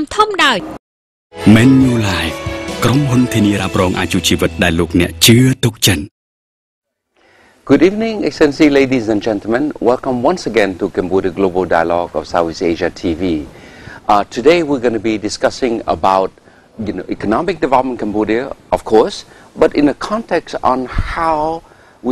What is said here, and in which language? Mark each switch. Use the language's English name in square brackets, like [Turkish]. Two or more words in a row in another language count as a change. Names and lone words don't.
[Khmer] ដោយ Menu Live ក្រុមហ៊ុនធានារ៉ាប់រងអាយុជីវិតដែលលោកអ្នកជឿទុកចិត្ត [English] Good evening, Excellency, ladies and gentlemen. Welcome once again to Cambodia Global Dialogue of Southeast Asia TV. Today we're going to be discussing about economic development in Cambodia, of course, but in a context on how we